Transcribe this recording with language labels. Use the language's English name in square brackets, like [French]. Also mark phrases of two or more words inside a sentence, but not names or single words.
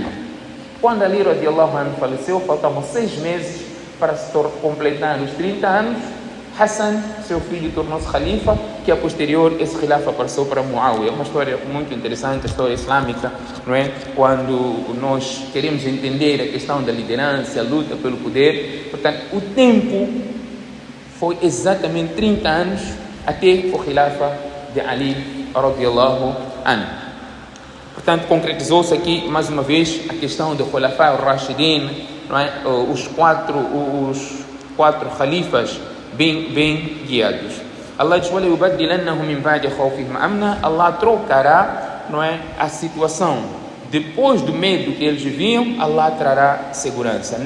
[Portuguese] Quando Ali [Arabic] رضي الله عنه [Portuguese] faleceu, faltavam 6 meses para se completar os 30 anos. Hassan, seu filho, tornou-se khalifa, que a posterior esse khilafa passou para Muawiyah. É uma história muito interessante, a história islâmica, não é? Quando nós queremos entender a questão da liderança, a luta pelo poder. Portanto, o tempo foi exatamente 30 anos até o khilafa de Ali [Arabic] رضي الله عنه. [Portuguese] Portanto, concretizou-se aqui mais uma vez a questão do [Arabic] الخلفاء الراشدين, [Portuguese] não é? Os quatro khalifas bem guiados. Allah diz: Allah trocará, não é, a situação. Depois do medo que eles viviam, Allah trará segurança.